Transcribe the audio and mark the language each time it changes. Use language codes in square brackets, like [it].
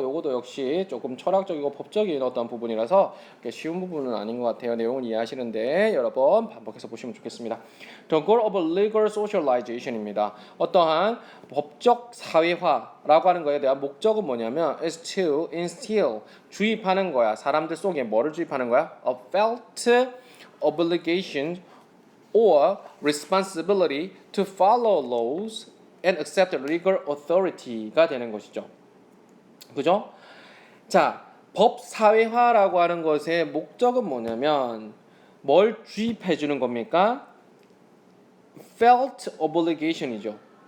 [ko] 요거도 역시 조금 철학적이고 법적인 어떤 부분이라서 쉬운 부분은 아닌 것 같아요. 내용을 이해하시는데 여러 번 반복해서 보시면 좋겠습니다. [en] The goal of legal socialization입니다. [ko] 어떠한 법적 사회화라고 하는 거에 대한 목적은 뭐냐면 [en] is to instill, [ko] 주입하는 거야. 사람들 속에 뭐를 주입하는 거야? [en] A felt obligation or responsibility to follow laws and accept legal authority가 되는 것이죠. [ko] 그죠? 자, 법 사회화라고 하는 것의 목적은 뭐냐면 뭘 주입해 주는 겁니까? [en] felt obligation이죠.